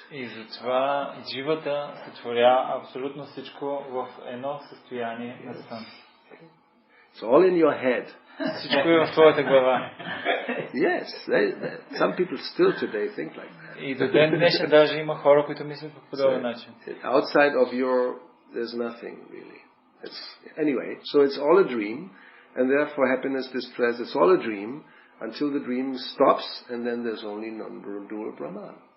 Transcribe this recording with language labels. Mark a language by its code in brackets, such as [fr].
[bg] И затова дживата сътворя абсолютно всичко в едно състояние на сън. [en] It's all in your head. [bg] Всичко е в твоята глава. [en] Yes, some people still today think like that. [bg] И до ден днешен даже има хора, които мислят по подобен начин. [en] Outside of there's nothing really. Anyway, so it's all a dream, and therefore happiness, distress, it's all a dream until the dream stops, and then there's only non-dual Brahman.